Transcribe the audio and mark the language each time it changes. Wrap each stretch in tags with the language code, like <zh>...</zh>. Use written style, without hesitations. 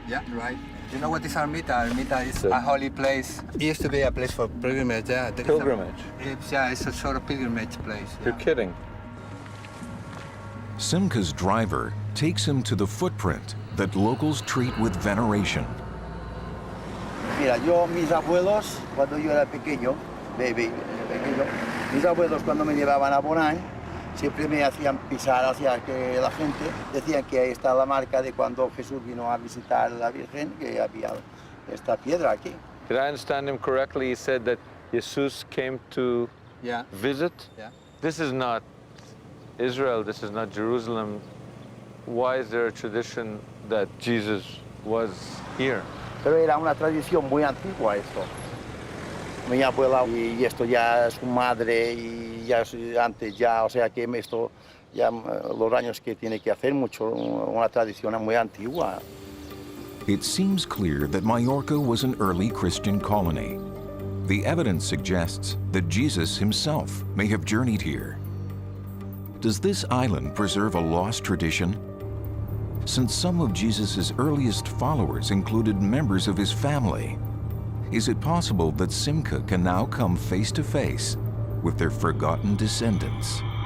<en>Yeah, right. You know what is Ermita? Ermita is a holy place. It used to be a place for pilgrimage. Yeah, Pilgrimage? It's a sort of pilgrimage place. You're kidding. Simca's driver takes him to the footprint that locals treat with veneration.</en> <es>Mira, mis abuelos, cuando yo era pequeño, mis abuelos cuando me llevaban a Bonán, siempre me hacían pisar hacia que la gente decían que ahí está la marca de cuando Jesús vino a visitar a la Virgen, que había esta piedra aquí.</es> <en>Did I understand him correctly? He said that Jesus came to visit? Yeah. This is not Israel, this is not Jerusalem. Why is there a tradition that Jesus was here?</en> <es>Pero era una tradición muy antigua esto. Mi abuela y esto ya su madre y ya antes ya, o sea que esto ya los años que tiene que hacer mucho, una tradición muy antigua.</es> <en>It seems clear that Majorca was an early Christian colony. The evidence suggests that Jesus himself may have journeyed here. Does this island preserve a lost tradition? Since some of Jesus' earliest followers included members of his family, is it possible that Simca can now come face to face with their forgotten descendants?</en>